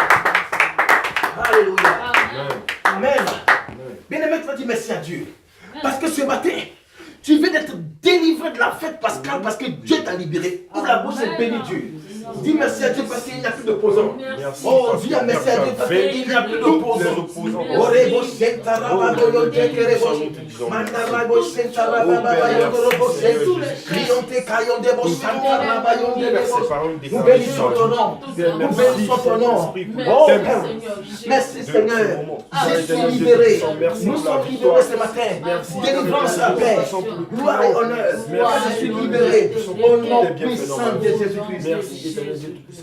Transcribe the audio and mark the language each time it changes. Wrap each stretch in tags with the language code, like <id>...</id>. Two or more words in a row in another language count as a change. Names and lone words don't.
<fr>Alléluia. Amen. Amen. Bien aimé, tu vas dire merci à Dieu. Parce que ce matin, tu viens d'être délivré de la fête pascale parce que Dieu t'a libéré. Ouvre la bouche et bénis Dieu. Dis merci à Dieu parce qu'il n'y a plus d'opposants. Merci. Oh, dis merci à Dieu parce qu'il n'y a plus d'opposants. Orebo Sentarababoyo Tekerebo. Mandarabo Sentarababayo Sentu. Crionte Kayondebo Santarabayo Debo. Nous bénissons ton nom. Nous bénissons ton nom. Oh, merci Seigneur. Je suis libéré. Nous sommes libérés ce matin. Délivrance à paix. Gloire et honneur. Je suis libéré. Au nom puissant de Jésus-Christ. Merci éternel Dieu Tout-Puissant.</fr>